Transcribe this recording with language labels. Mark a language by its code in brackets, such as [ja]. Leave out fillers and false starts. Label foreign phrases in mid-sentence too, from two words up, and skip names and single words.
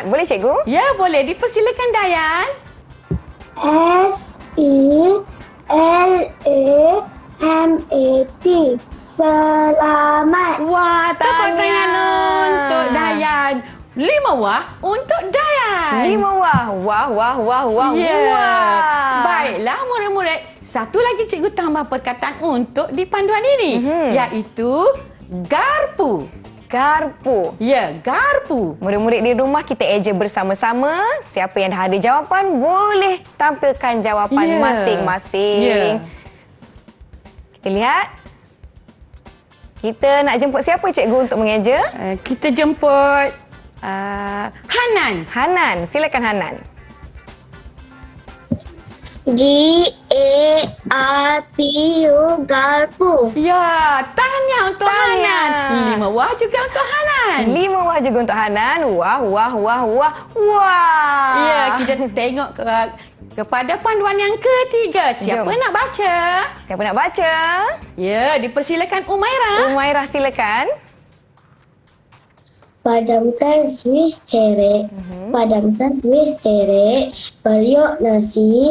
[ms] Boleh cikgu? Ya, boleh. Dipersilakan Dayan. SELAMAT. Selamat. Wah, tepuk tangan untuk Dayan. 5 wah untuk Dayan. 5 wah. Wah, wah, wah, wah, Ya. wah. Baiklah murid-murid. Satu lagi cikgu tambah perkataan untuk di panduan ini. Iaitu garpu. Garpu. Ya, garpu. Murid-murid di rumah kita eja bersama-sama. Siapa yang dah ada jawapan boleh tampilkan jawapan Ya. masing-masing. Ya. Kita lihat. Kita nak jemput siapa cikgu untuk mengeja? Kita jemput Hanan. Hanan. Silakan Hanan. GARPU. Garpu. Ya, tahniah untuk Tahniah. Hanan. 5 wah juga untuk Hanan. 5 wah juga untuk Hanan. Wah, wah, wah, wah, wah. Ya, kita tengok kepada panduan yang ketiga. Siapa Jom. nak baca? Siapa nak baca? Ya, dipersilakan Umairah. Umairah silakan. Padamkan Swiss cerek. Padamkan Swiss cerek. Periuk nasi.